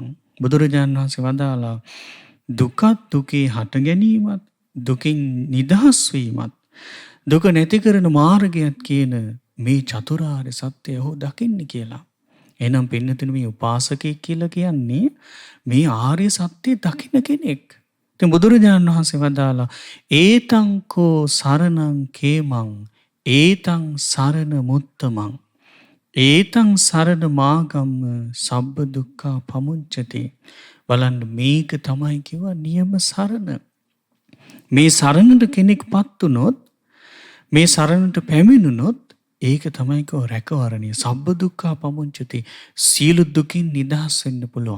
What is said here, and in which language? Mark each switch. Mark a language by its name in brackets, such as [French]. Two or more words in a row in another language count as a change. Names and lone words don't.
[Sinhala] බුදුරජාණන් වහන්සේ වදාලා දුකත් දුකේ හට ගැනීමත් දුකින් නිදහස් වීමත් දුක නැති කරන මාර්ගයත් කියන මේ චතුරාර්ය සත්‍යය ඔහු දකින්න කියලා. එහෙනම් පින්නතුනි, මේ උපාසකයෙක් කියලා කියන්නේ මේ ආර්ය සත්‍ය දකින්න කෙනෙක්. ඉතින් බුදුරජාණන් වහන්සේ වදාලා [Pali] ඒතංකෝ සරණං කේමං ඒතං සරණ මුත්තමං ඒතං සරණ මාගම්ම සබ්බ දුක්ඛා පමුච්චති. [Sinhala] බලන්න, මේක තමයි කිව්වා නියම සරණ. මේ සරණට කෙනෙක්පත් වුණොත්, මේ සරණට පැමිණුණොත්, ඒක තමයි කෝ රැකවරණය. [Pali] සබ්බ දුක්ඛා පමුච්චති. [Sinhala] සියලු දුකින් නිදහස් වෙන්න පුළුවන්.